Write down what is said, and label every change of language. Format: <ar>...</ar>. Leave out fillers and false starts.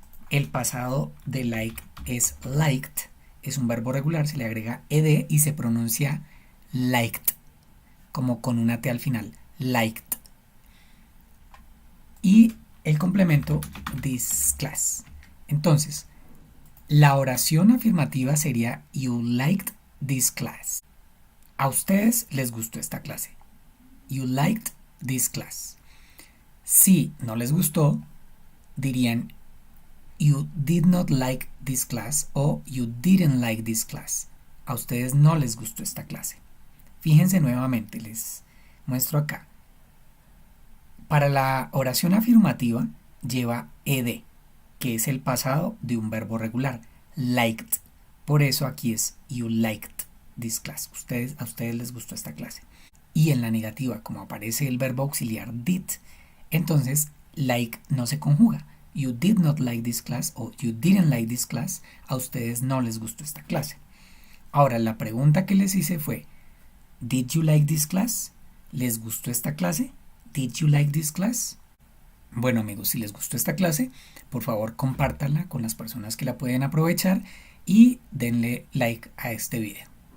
<es>El pasado de like es liked. Es un verbo regular, se le agrega ed y se pronuncia liked, como con una T al final. Liked. Y el complemento</es> <en>this class.</en> <es>Entonces, la oración afirmativa sería</es> <en>you liked this class.</en> <es>A ustedes les gustó esta clase.</es> <en>You liked this class.</en> <es>Si no les gustó, dirían</es> <en>you did not like this class o you didn't like this class.</en> <es>A ustedes no les gustó esta clase. Fíjense nuevamente, les muestro acá. Para la oración afirmativa lleva ed, que es el pasado de un verbo regular, liked. Por eso aquí es</es> <en>you liked this class.</en> <es>A ustedes les gustó esta clase. Y en la negativa, como aparece el verbo auxiliar did, entonces like no se conjuga.</es> <en>You did not like this class o you didn't like this class.</en> <es>A ustedes no les gustó esta clase. Ahora la pregunta que les hice fue</es> <en>Did you like this class?</en> <es>¿Les gustó esta clase?</es> <en>Did you like this class?</en> <es>Bueno amigos, si les gustó esta clase, por favor compártanla con las personas que la pueden aprovechar y denle like a este video.</es>